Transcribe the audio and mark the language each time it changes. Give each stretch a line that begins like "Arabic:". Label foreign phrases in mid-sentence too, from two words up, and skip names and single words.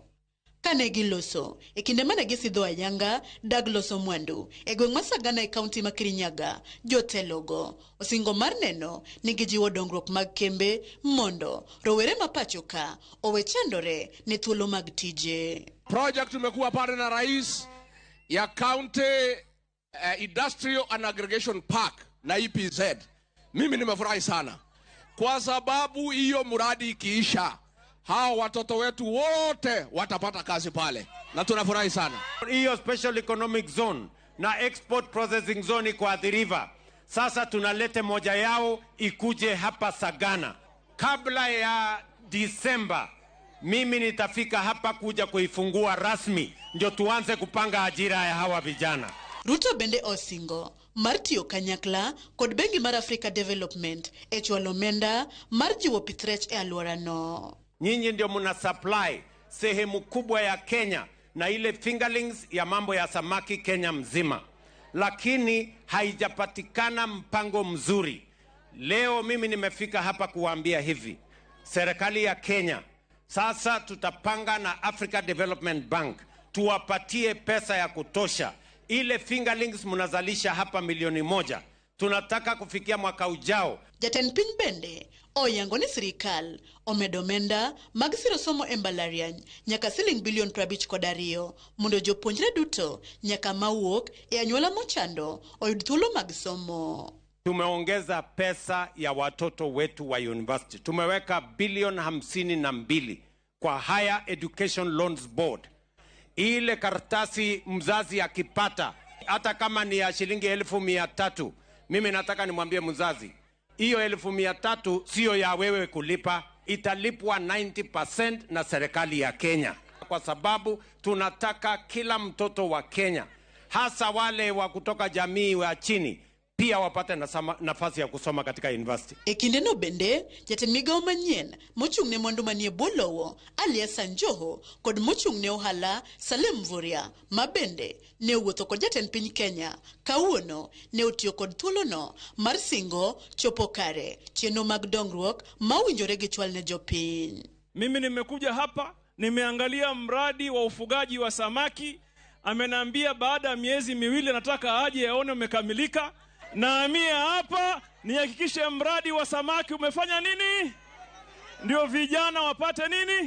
Luo (Kenya and Tanzania): Kane giloso e kinde mane gisidho ayanga dag loso mwandu e gweng' ma Sagana e kaunti ma Kirinyaga, jotelogo osingo mar neno ni gijiwo dongruok mag kembe mondo rowere ma pacho ka owe chandore ne thuolo mag tije.
Swahili: Project tumekuwa pale na rais ya County Industrial and Aggregation Park na EPZ. Mimi nimefurahi sana kwa sababu hiyo mradi ikiisha hao watoto wetu wote watapata kazi pale na tunafurahi sana. Hiyo
English: special economic zone
Swahili: na
English: export processing zone
Swahili: kwa Athi River, sasa tunalete moja yao ikuje hapa Sagana. Kabla ya Disemba mimi nitafika hapa kuja kuifungua rasmi ndio tuanze kupanga ajira ya hawa vijana.
Luo (Kenya and Tanzania): Ruto bende osingo mar tiyo kanyakla kod bengi mar Africa Development e chwalo omenda mar jiwo pith rech e alworano.
Swahili: Nyinyi ndio muna supply sehemu kubwa ya Kenya na ile fingerlings ya mambo ya samaki Kenya mzima, lakini haijapatikana mpango mzuri. Leo mimi nimefika hapa kuwaambia hivi, serikali ya Kenya sasa tutapanga na Africa Development Bank tuwapatie pesa ya kutosha. Ile fingerlings munazalisha hapa 1,000,000 tunataka kufikia mwaka ujao.
Luo (Kenya and Tanzania): Jatend piny bende oyango ni sirikal omedo omenda mag siro somo e mbalariany nyaka siling bilion 52 mondo jopuonjre duto nyaka mawuok e anyuola mochando oyud thuolo mag somo.
Swahili: Tumeongeza pesa ya watoto wetu wa university. Tumeweka bilioni 52 kwa Higher Education Loans Board. Ile karatasi mzazi akipata hata kama ni ya shilingi 1,300, mimi nataka nimwambie mzazi, hiyo 1,300 sio ya wewe kulipa, italipwa 90% na serikali ya Kenya, kwa sababu tunataka kila mtoto wa Kenya, hasa wale wa kutoka jamii wa chini, pia wapate nafasi ya kusoma katika university.
Luo (Kenya and Tanzania): E kinde no bende jatend migao manyien mochung' ne mwandu manie bwo lowo Alias Sanjoho kod mochung' ne ohala Salem Mvurya ma bende ne owuotho kod jatend piny Kenya kawuono ne otiyo kod thuolono mar singo chopo kare chenro mag dongruok ma winjore gi chwal ne jopiny.
Swahili: Mimi nimekuja hapa, nimeangalia mradi wa ufugaji wa samaki. Amenambia baada ya miezi 2 nataka aje aone umekamilika. Na mimi hapa nihakikishe mradi wa samaki umefanya nini? Ndio vijana wapate nini?